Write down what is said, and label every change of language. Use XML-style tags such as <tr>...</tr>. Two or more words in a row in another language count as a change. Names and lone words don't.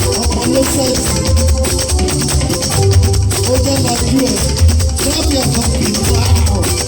<yo>Ọmọ ló sẹ́ẹ̀tì. Ó jẹ́ lajú ẹ̀.</yo> <en>Grab your copy. Wow.</en>